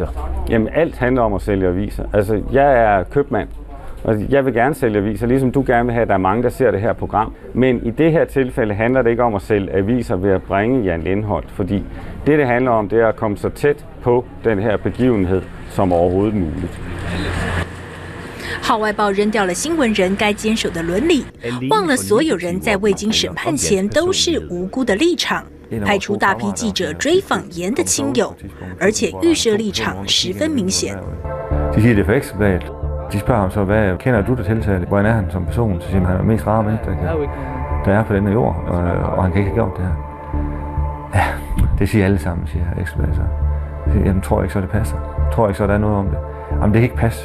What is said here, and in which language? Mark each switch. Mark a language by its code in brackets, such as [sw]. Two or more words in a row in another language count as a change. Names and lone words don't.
[da] Jamen, alt handler om at sælge aviser. Altså, jeg er købmand. Og jeg vil gerne sælge aviser, ligesom du gerne vil have, at der er mange, der ser det her program. Men i det her tilfælde handler det ikke om at sælge aviser ved at bringe Jan Lindholdt, fordi det handler om, det er at komme så tæt på den her begivenhed som overhovedet muligt. [zh] 号外报扔掉了新闻人该坚守的伦理，忘了所有人在未经审判前都是无辜的立场。派出大批记者追访严的亲友，而且预设立场十分明显。 [da] De siger det for Ekstrabladet. De spørger ham så, hvad kender du det tiltalte? Hvordan er han som person? Så siger han er mest rare mennesker, der er på denne jord, og han kan ikke have gjort det her. Ja, det siger alle sammen, siger Ekstrabladet så. Jamen, tror jeg ikke så, det passer. Tror jeg ikke så, der er noget om det. Jamen, det kan ikke passe.